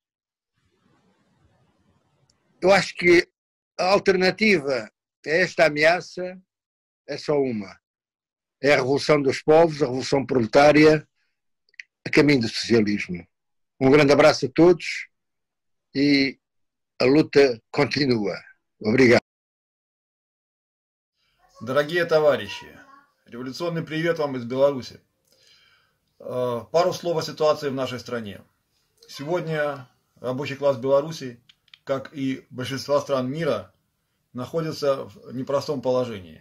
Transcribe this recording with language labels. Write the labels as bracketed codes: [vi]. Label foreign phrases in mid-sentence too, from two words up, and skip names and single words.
[pt] Eu acho que a alternativa a esta ameaça é só uma. É a revolução dos povos, a revolução proletária, a caminho do socialismo. grande abraço a todos e a luta continua. Obrigado. [ru] Дорогие товарищи, революционный привет вам из Беларуси. Пару слов о ситуации в нашей стране. Сегодня рабочий класс Беларуси, как и большинства стран мира, находится в непростом положении.